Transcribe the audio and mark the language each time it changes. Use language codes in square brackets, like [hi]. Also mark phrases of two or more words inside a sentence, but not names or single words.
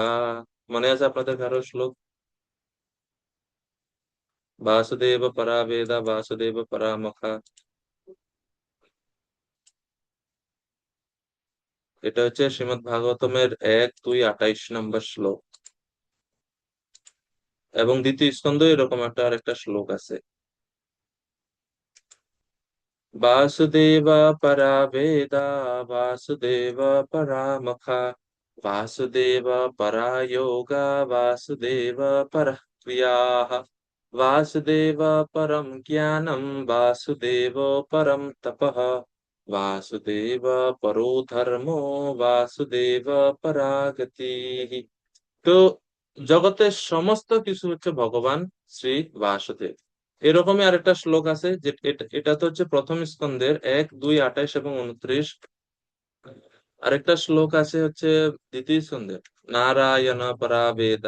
[bn] মনে আছে আপনাদের কারো শ্লোক? [sa] বাসুদেব পরা বেদা, বাসুদেব পরামখা। [bn] এটা হচ্ছে শ্রীমদ্ ভাগবতমের 1, 2, 28 নম্বর শ্লোক। এবং দ্বিতীয় স্কন্ধে এরকম একটা আরেকটা শ্লোক আছে, [sa] वासुदेव परा वेदा, वासुदेव परामखा, वासुदेव परा योगा, वासुदेव परः क्रियाः, वासुदेव परम ज्ञानम, वासुदेव परम तपः, वासुदेव परो धर्मो, वासुदेव परा गतिः। [bn] তো জগতের সমস্ত কিছু হচ্ছে ভগবান শ্রী বাসুদেব। এরকমই আরেকটা শ্লোক আছে, যে এটা তো হচ্ছে প্রথম স্কন্ধের 1, 2, 28 এবং 29। আরেকটা শ্লোক আছে হচ্ছে দ্বিতীয় স্কন্ধের, [sa] নারায়ণ পরা বেদা।